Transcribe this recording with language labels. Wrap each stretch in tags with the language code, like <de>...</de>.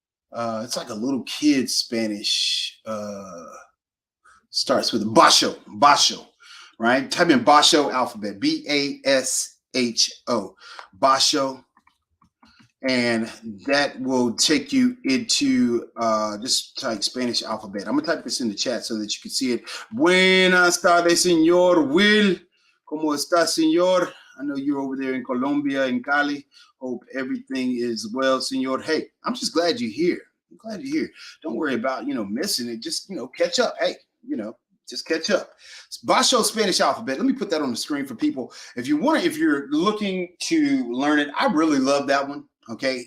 <en>It's like a little kid Spanish. Starts with Basho, right? Type in Basho alphabet, Basho, Basho, and that will take you into just type Spanish alphabet. I'm gonna type this in the chat so that you can see it.</en> <es>Buenas tardes, señor Will. ¿Cómo está, señor?</es> <en>I know you're over there in Colombia, in Cali. Hope everything is well, señor. Hey, I'm just glad you're here. I'm glad you're here. Don't worry about, missing it. Just, catch up. Hey, just catch up. Basho Spanish alphabet. Let me put that on the screen for people. If you're looking to learn it, I really love that one. Okay.</en>